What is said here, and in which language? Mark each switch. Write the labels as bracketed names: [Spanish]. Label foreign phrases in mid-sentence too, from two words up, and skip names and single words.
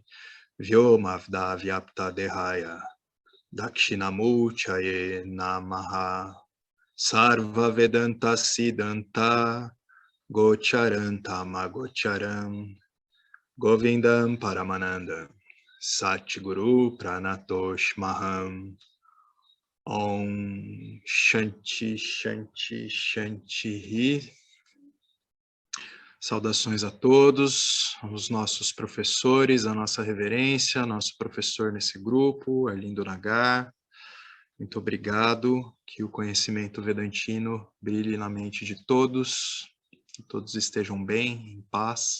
[Sanskrit] Vyomavda Vyapta Dehaya Dakshinamurchaye Namaha Sarva Vedanta Siddhanta Gocharanta Magocharam Govindam Paramanandam Satguru Pranatosh Maham Om Shanti Shanti Shanti. [Portuguese] Saudações a todos, os nossos professores, a nossa reverência, nosso professor nesse grupo, Arlindo Nagar. Muito obrigado, que o conhecimento vedantino brilhe na mente de todos, que todos estejam bem, em paz.